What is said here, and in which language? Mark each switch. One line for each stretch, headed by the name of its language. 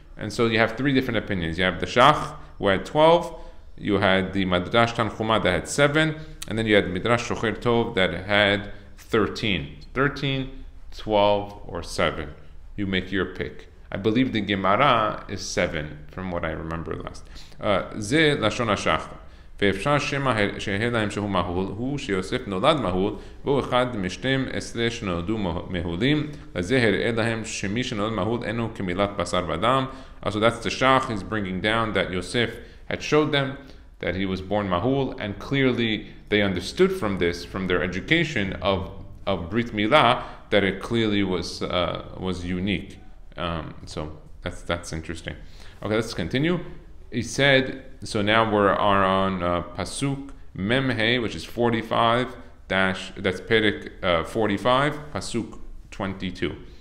English: And so you have 3 different opinions. You have the Shach, who had 12. You had the Madrash Tanchuma that had 7. And then you had Midrash Shocher Tov that had 13. 13, 12, or 7. You make your pick. I believe the Gemara is 7, from what I remember last.
Hebrew: Ze Lashon HaShach. ואפשר שמא שיהיה להם שהוא מהול, הוא שיוסף נולד מהול, והוא אחד מ12 שנולדו מהולים, לזה הראה להם שמי שנולד מהול אינו כמילת בשר ודם.
English: So that's the Shach. He's bringing down that Yosef had showed them that he was born mahul, and clearly they understood from this, from their education of Brit Milah, that it clearly was unique. So that's interesting. Okay, let's continue. He said, so now we're on Pasuk Memhe, which is 45 dash, that's Perek 45, Pasuk 22.